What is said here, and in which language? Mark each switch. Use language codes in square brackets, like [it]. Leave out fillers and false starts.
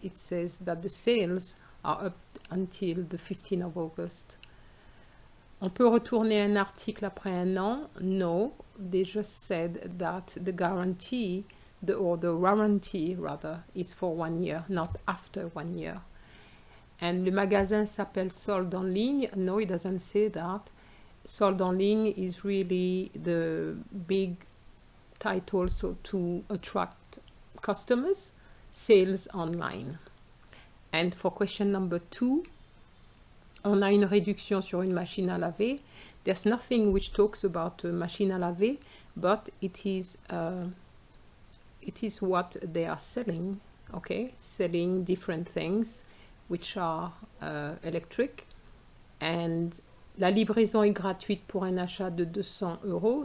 [en] It says that the sales are up until the 15th of August. [fr] On peut retourner un article après un an? [en] No, they just said that the guarantee, the warranty rather, is for 1 year, not after 1 year. [fr] And le magasin s'appelle solde en ligne? [en] No, it doesn't say that. [fr] Solde en ligne [en] is really the big title so to attract customers, sales online. And for question number 2, [fr] on a une réduction sur une machine à laver. [en] There's nothing which talks about a [fr] machine à laver, [en] but it is what they are selling, okay? Selling different things which are electric. [fr] And la livraison est gratuite pour un achat de 200 euros.